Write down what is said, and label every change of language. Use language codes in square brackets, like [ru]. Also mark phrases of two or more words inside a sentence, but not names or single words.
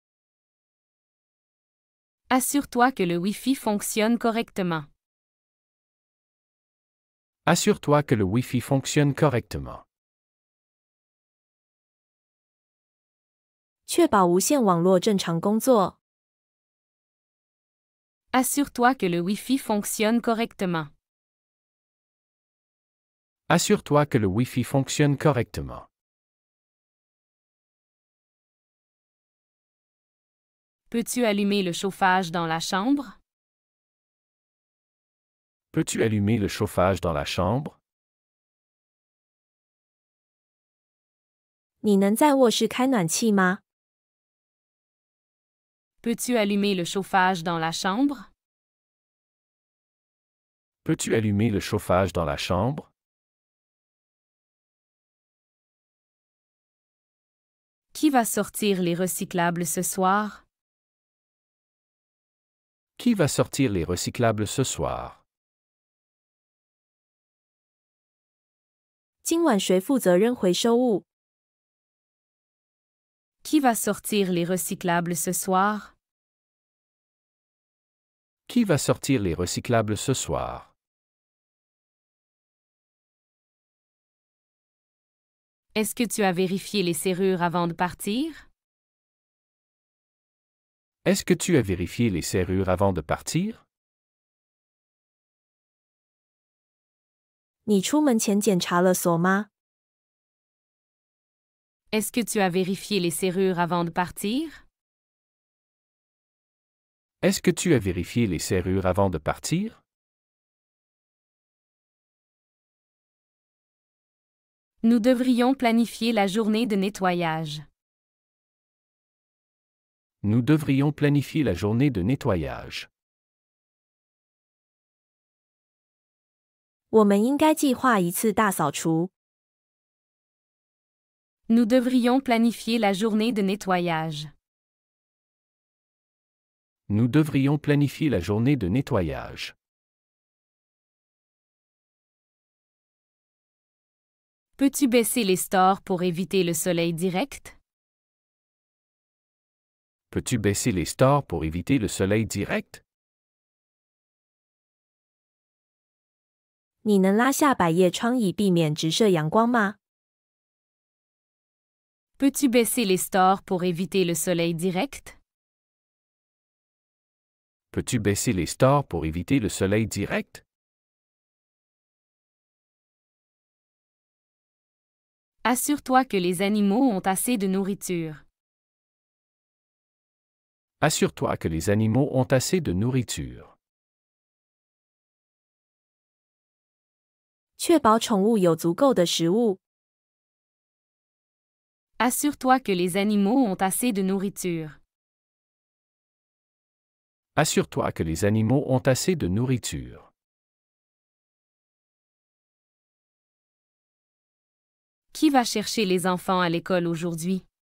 [fr] Assure-toi que le Wi-Fi fonctionne correctement. Assure-toi que le Wi-Fi fonctionne correctement. [zh] 确保无线网络正常工作。 [fr] Assure-toi que le Wi-Fi fonctionne correctement. Assure-toi que le Wi-Fi fonctionne correctement. Peux-tu allumer le chauffage dans la chambre? Peux-tu allumer le chauffage dans la chambre? [zh] 你能在卧室开暖气吗？ [fr] Peux-tu allumer le chauffage dans la chambre? Peux-tu allumer le chauffage dans la chambre? Qui va sortir les recyclables ce soir? Qui va sortir les recyclables ce soir? [zh] 今晚谁负责扔回收物？ [fr] Qui va sortir les recyclables ce soir? Qui va sortir les recyclables ce soir? Est-ce que tu as vérifié les serrures avant de partir? Est-ce que tu as vérifié les serrures avant de partir? [zh] 你出门前检查了锁吗？ [fr] Est-ce que tu as vérifié les serrures avant de partir? Est-ce que tu as vérifié les serrures avant de partir? Nous devrions planifier la journée de nettoyage. Nous devrions planifier la journée de nettoyage. [zh] 我们应该计划一次大扫除。 [fr] Nous devrions planifier la journée de nettoyage. Nous devrions planifier la journée de nettoyage. Peux-tu baisser les stores pour éviter le soleil direct? Peux-tu baisser les stores pour éviter le soleil direct? [zh] 你能拉下百叶窗以避免直射阳光吗？ [fr] Peux-tu baisser les stores pour éviter le soleil direct? Peux-tu baisser les stores pour éviter le soleil direct? Assure-toi que les animaux ont assez de nourriture. Assure-toi que les animaux ont assez de nourriture. [zh] 确保宠物有足够的食物。 [fr] Assure-toi que les animaux ont assez de nourriture. Assure-toi que les animaux ont assez de nourriture. Qui va chercher les enfants à l'école aujourd'hui?